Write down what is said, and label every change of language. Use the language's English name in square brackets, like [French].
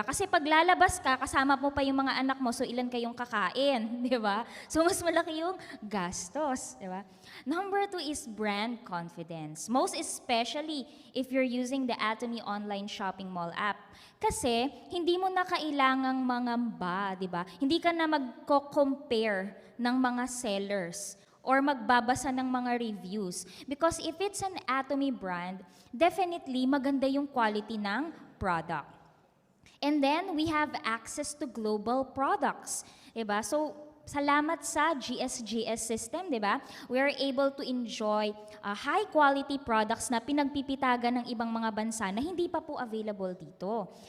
[Filipino] Kasi pag lalabas ka, kasama mo pa yung mga anak mo, so ilan kayong kakain, diba? So mas malaki yung gastos, diba? [English] Number two is brand confidence. Most especially if you're using the Atomy online shopping mall app. [Filipino] Kasi hindi mo na kailangang mangamba, diba? Hindi ka na magko-compare ng mga sellers or magbabasa ng mga reviews. [English] Because if it's an Atomy brand, definitely [Filipino] maganda yung [English] quality ng product. And then, we have access to global products. [Filipino] Diba? So, salamat sa GSGS system, diba? [English] We are able to enjoy high-quality products [Filipino] na pinagpipitagan ng ibang mga bansa na hindi pa po available dito.